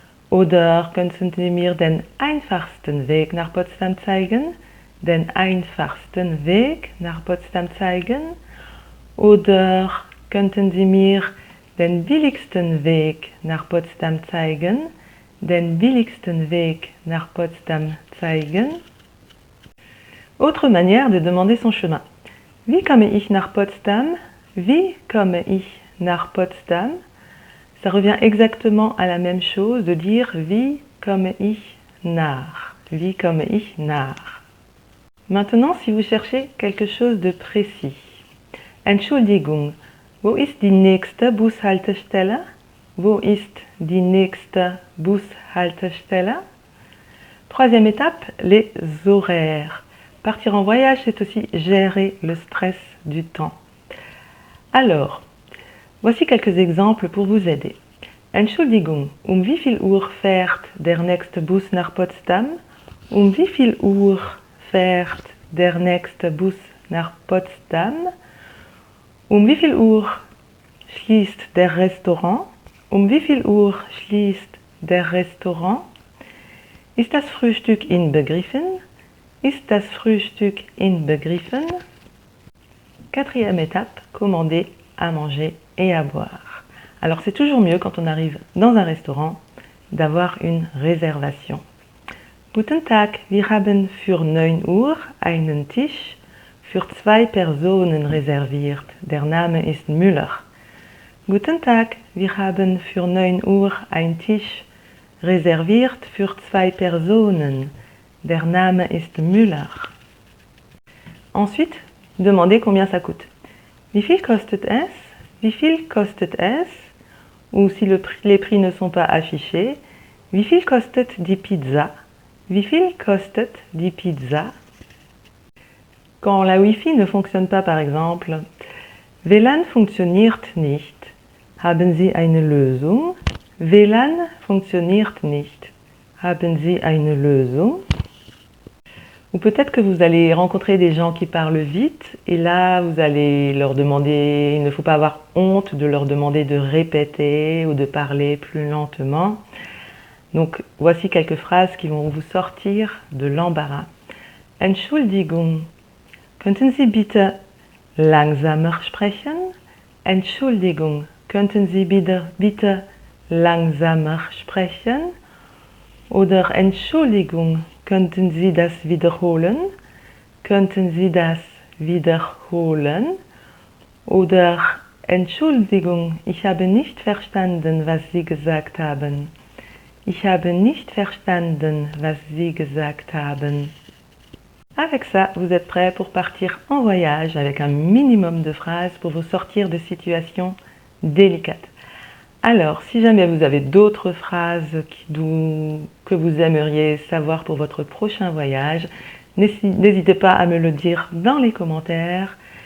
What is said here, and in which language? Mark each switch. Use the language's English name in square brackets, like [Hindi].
[German] Oder könnten Sie mir den einfachsten Weg nach Potsdam zeigen? Den einfachsten Weg nach Potsdam zeigen? Oder könnten Sie mir den billigsten Weg nach Potsdam zeigen? Den billigsten Weg nach Potsdam zeigen? [French] Autre manière de demander son chemin. [German] Wie komme ich nach Potsdam? Wie komme ich nach Potsdam? [French] Ça revient exactement à la même chose de dire [German] wie komme ich nach. Wie komme ich nach. [French] Maintenant, si vous cherchez quelque chose de précis. [German] Entschuldigung, wo ist die nächste Bushaltestelle? Wo ist die nächste Bushaltestelle? [French] Troisième étape, les horaires. Partir en voyage, c'est aussi gérer le stress du temps. Alors, voici quelques exemples pour vous aider. [German] Entschuldigung, wie viel Uhr fährt der nächste Bus nach Potsdam? Wie viel Uhr fährt der nächste Bus nach Potsdam? Wie viel Uhr schließt der Restaurant? Wie viel Uhr schließt der Restaurant? Ist das Frühstück inbegriffen? Ist das Frühstück inbegriffen? [French] Quatrième étape, commander à manger et à boire. Alors c'est toujours mieux quand on arrive dans un restaurant d'avoir une réservation. [German] Guten Tag, wir haben für 9 Uhr einen Tisch für 2 Personen reserviert. Der Name ist Müller. Guten Tag, wir haben für 9 Uhr einen Tisch reserviert für 2 Personen. Der Name ist Müller. [French] Ensuite, demandez combien ça coûte. [German] Wie viel kostet es? Wie viel kostet es? [French] Ou si les prix ne sont pas affichés, [German] wie viel kostet die Pizza? Wie viel kostet die Pizza? [French] Quand la Wi-Fi ne fonctionne pas, par exemple, [German] WLAN funktioniert nicht. Haben Sie eine Lösung? WLAN funktioniert nicht. Haben Sie eine Lösung? [French] Ou peut-être que vous allez rencontrer des gens qui parlent vite et là vous allez leur demander, il ne faut pas avoir honte de leur demander de répéter ou de parler plus lentement. Donc voici quelques phrases qui vont vous sortir de l'embarras. [German] Entschuldigung, könnten Sie bitte langsamer sprechen? Entschuldigung, könnten Sie bitte langsamer sprechen? Oder Entschuldigung, könnten Sie das wiederholen? Könnten Sie das wiederholen? Oder Entschuldigung, ich habe nicht verstanden, was Sie gesagt haben. Ich habe nicht verstanden, was Sie gesagt haben. [French] Avec ça, vous êtes prêt pour partir en voyage avec un minimum de phrases pour vous sortir de situations délicates. Alors, si jamais vous avez d'autres phrases que vous aimeriez savoir pour votre prochain voyage, n'hésitez pas à me le dire dans les commentaires.